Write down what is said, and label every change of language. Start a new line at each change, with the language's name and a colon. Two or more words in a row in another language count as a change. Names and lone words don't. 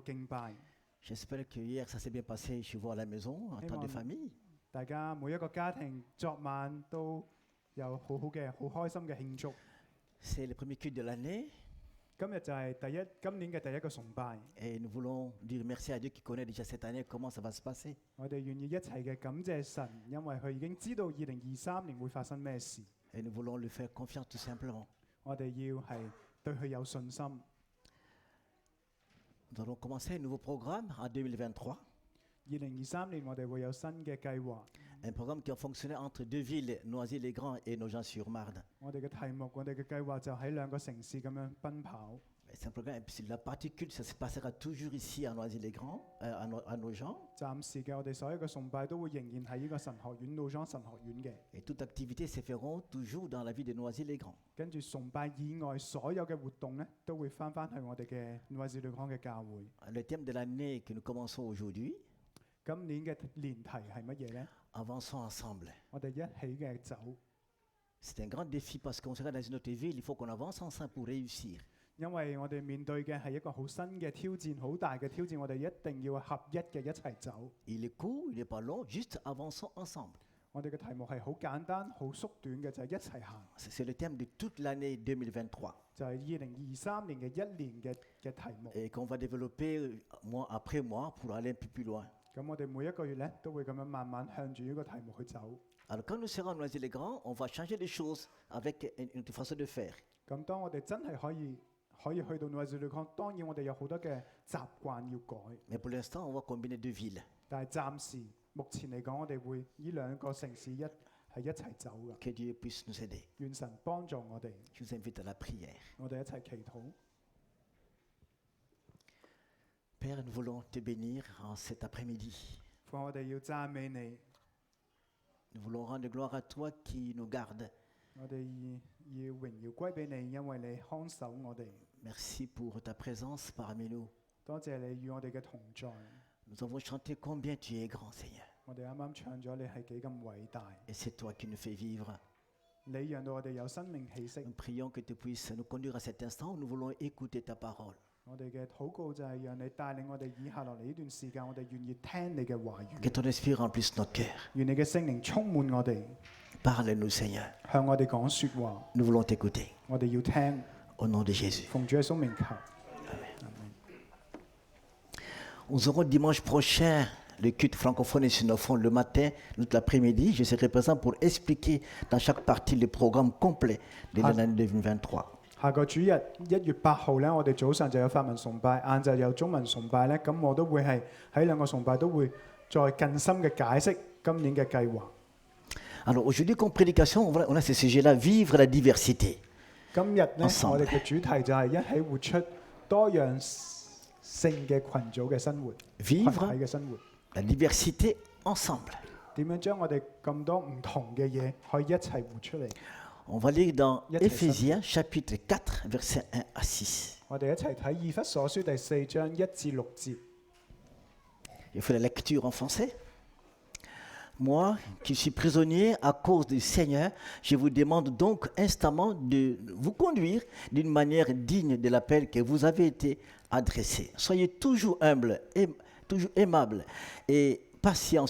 Cantonese: 敬拜。
French: J'espère que hier ça s'est bien passé chez vous à la maison, en temps de famille.
Cantonese: 大家每一個家庭昨晚都有好開心嘅慶祝。
French: C'est le premier culte de l'année
Cantonese: 今日就係今年嘅第一個崇拜，
French: et nous voulons dire merci à Dieu qui connaît déjà cette année comment ça va se passer.
Cantonese: 我哋願意一齊嘅感謝神，因為佢已經知道2023年會發生咩事，
French: Et nous voulons lui faire confiance tout simplement.
Cantonese: 我哋要係對佢有信心。
French: Nous allons commencer un nouveau programme en 2023.
Cantonese: 2023 年我哋會有新嘅計劃，
French: Un programme qui a fonctionné entre deux villes, Noisy-le-Grand et Nogent-sur-Marne.
Cantonese: 我哋嘅題目，我哋嘅計劃就喺兩個城市咁樣奔跑。
French: C'est un programme, la partie culte, ça se passera toujours ici à Noisy-le-Grand, à Nogent.
Cantonese: 暫時嘅我哋所有嘅崇拜都會仍然喺呢個神學院老莊神學院嘅，
French: Et toute activité se feront toujours dans la ville de Noisy-le-Grand.
Cantonese: 跟住崇拜以外所有嘅活動咧，都會翻去我哋嘅愛子女康嘅教會。
French: Le thème de l'année que nous commençons aujourd'hui,
Cantonese: 今年嘅年題係乜嘢呢？
French: avançons ensemble.
Cantonese: 我哋一起嘅走，
French: C'est un grand défi parce qu'on sera dans une autre ville, il faut qu'on avance ensemble pour réussir.
Cantonese: 因為我哋面對嘅係一個好新嘅挑戰，好大嘅挑戰，我哋一定要合一嘅一齊走。
French: Il est court, il n'est pas long, juste avançons ensemble.
Cantonese: 我哋嘅題目係好簡單、好縮短嘅，就係一齊行，
French: C'est le thème de toute l'année 2023
Cantonese: 就係2023年嘅一年嘅題目。
French: et qu'on va développer mois après mois pour aller un peu plus loin.
Cantonese: 咁我哋每一個月咧都會咁樣慢慢向住呢個題目去走。
French: Alors quand nous serons à Noisy-le-Grand, on va changer des choses avec une autre façon de faire.
Cantonese: 咁當我哋真係可以去到愛子女康，當然我哋有好多嘅習慣要改，
French: Mais pour l'instant, on va combiner deux villes.
Cantonese: 但係暫時目前嚟講，我哋會呢兩個城市係一齊走嘅。
French: Que Dieu puisse nous aider.
Cantonese: 願神幫助我哋，
French: Je vous invite à la prière.
Cantonese: 我哋一齊祈禱。
French: Père, nous voulons te bénir en cet après-midi.
Cantonese: 父，我哋要讚美你，
French: Nous voulons rendre gloire à toi qui nous garde.
Cantonese: 我哋要榮耀歸俾你，因為你看守我哋。
French: Merci pour ta présence parmi nous.
Cantonese: 多謝你與我哋嘅同在。
French: Nous avons chanté combien tu es grand, Seigneur.
Cantonese: 我哋啱啱唱咗你係幾咁偉大，
French: Et c'est toi qui nous fais vivre.
Cantonese: 你讓到我哋有生命氣息。
French: Nous prions que tu puisses nous conduire à cet instant où nous voulons écouter ta parole.
Cantonese: 我哋嘅禱告就係讓你帶領我哋以下落嚟呢段時間，我哋願意聽你嘅話
French: Que
Cantonese: 語，
French: ton esprit remplisse notre cœur.
Cantonese: 願你嘅聖靈充滿我哋，
French: Parle-nous, Seigneur.
Cantonese: 向我哋講説話，
French: Nous voulons t'écouter.
Cantonese: 我哋要聽。
French: Au nom de Jésus.
Cantonese: 奉主耶穌名求。
French: Nous aurons dimanche prochain le culte francophone et sinophone le matin, toute l'après-midi. Je serai présent pour expliquer dans chaque partie le programme complet de l'année 2023.
Cantonese: 下個主日1月8號咧，我哋早上就有法文崇拜，晏晝有中文崇拜咧。咁我都會係喺兩個崇拜都會再更深嘅解釋今年嘅計劃。
French: Alors aujourd'hui, comme prédication, on a ce sujet-là, vivre la diversité.
Cantonese: 今日咧，我
French: Ensemble.
Cantonese: 哋嘅主題就係一起活出多樣性嘅群組嘅生活，群
French: Vivre
Cantonese: 體嘅生活。
French: la diversité ensemble.
Cantonese: 點樣將我哋咁多唔同嘅嘢可以一齊活出嚟？
French: On va lire dans Yes, Éphésiens chapitre 4, versets 1 à 6.
Cantonese: 我哋一齊睇以弗所書第4章1至6節。
French: Je fais la lecture en français. Moi, qui suis prisonnier à cause du Seigneur, je vous demande donc instamment de vous conduire d'une manière digne de l'appel que vous avez été adressé. Soyez toujours humbles, toujours aimables et patients.